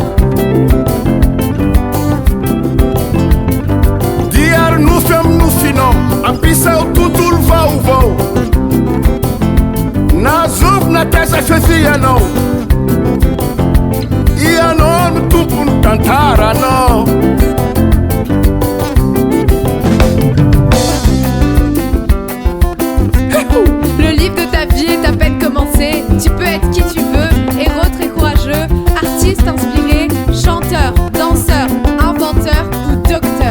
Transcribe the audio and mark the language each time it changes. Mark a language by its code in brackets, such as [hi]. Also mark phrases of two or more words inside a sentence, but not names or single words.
[mg] Diary nofy amin'ny nofinao, ampisao tontolo vaovao. Nazovo na taiza fifianao, ianao no tompony tantaranao. [fr] Le livre de ta vie est à peine commencé. Tu peux être qui tu veux, héros très courageux, artiste inspiré, chanteur, danseur, inventeur ou docteur.